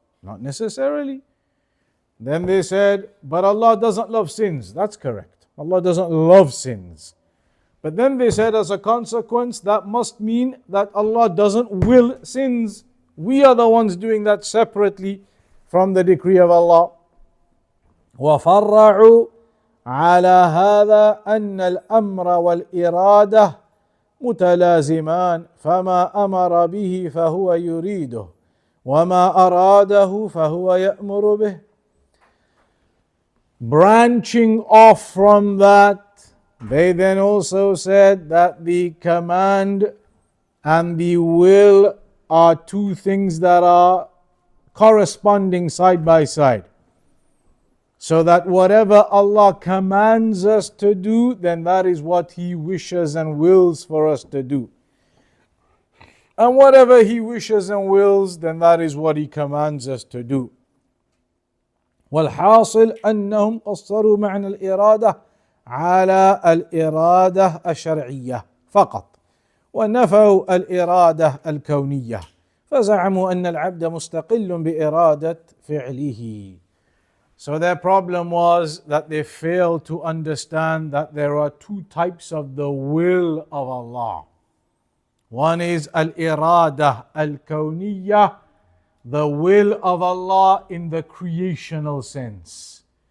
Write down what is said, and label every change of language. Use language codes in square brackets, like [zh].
[en] Not necessarily. Then they said, but Allah doesn't love sins. That's correct. Allah doesn't love sins. But then they said, as a consequence, that must mean that Allah doesn't will sins. We are the ones doing that separately from the decree of Allah. [ar] وَفَرَّعُوا على هذا أن الأمر والإرادة متلازمان فما أمر به فهو يريده وما أراده فهو يأمر به. [en] Branching off from that, they then also said that the command and the will are two things that are corresponding side by side. So that whatever Allah commands us to do, then that is what He wishes and wills for us to do. And whatever He wishes and wills, then that is what He commands us to do. [ar] والحاصل أنهم قصروا معنى الإرادة على الإرادة الشرعية فقط ونفوا الإرادة الكونية فزعموا أن العبد مستقل بإرادة فعله. [en] So their problem was that they failed to understand that there are two types of the will of Allah. One is al-irada al-kawniyah, the will of Allah in the creational sense.